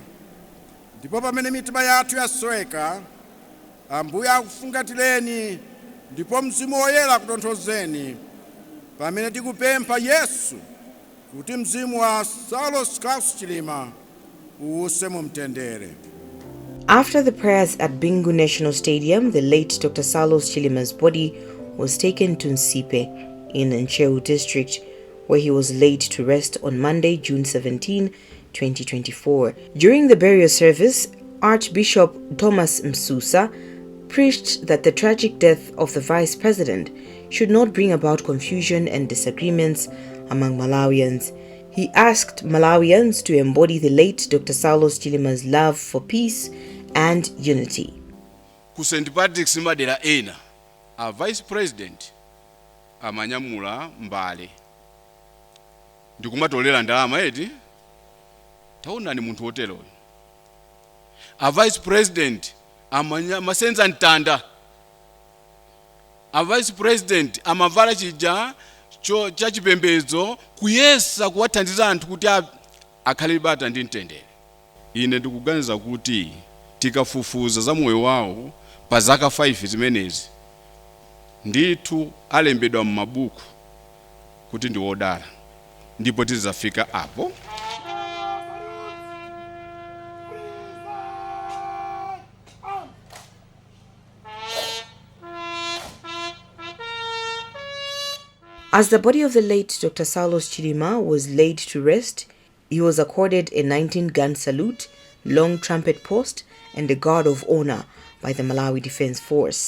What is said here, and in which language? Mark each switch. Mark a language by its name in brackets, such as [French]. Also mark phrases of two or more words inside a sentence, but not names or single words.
[Nyanja] Ndipo pamene mitima yathu yasweka, Ambuye akufungatireni ndipo Mzimu Woyera akutonthozeni pamene tikupempha Yesu kuti mzimu wa Saulos Klaus Chilima uwuse mu mtendere. [English] After the prayers at Bingu National Stadium, the late Dr. Saulos Chilima's body was taken to Nsipe in Nchewu district, where he was laid to rest on Monday, June 17, 2024. During the burial service, Archbishop Thomas Msusa preached that the tragic death of the Vice President should not bring about confusion and disagreements among Malawians. He asked Malawians to embody the late Dr. Saulos Chilima's love for peace and unity. [Nyanja] Ku St. Patrick's madera ena, a Vice President amanyamula mbale. Ndikumatolera ndalama eti, taonani munthu wotero. A Vice President amasenza ntanda. A Vice President amavala chija cha chipembedzo kuyesa kuwathandiza anthu kuti akhale bata ndi mtendere. Ine ndikuganiza kuti tikafufuza za moyo wawo pa zaka 5 zimenezi ndithu alembedwa m'mabuku kuti ndi wodala, ndipo tizafika apo. [English] As the body of the late Dr. Saulos Chilima was laid to rest, he was accorded a 19-gun salute, long trumpet post, and a guard of honor by the Malawi Defense Force.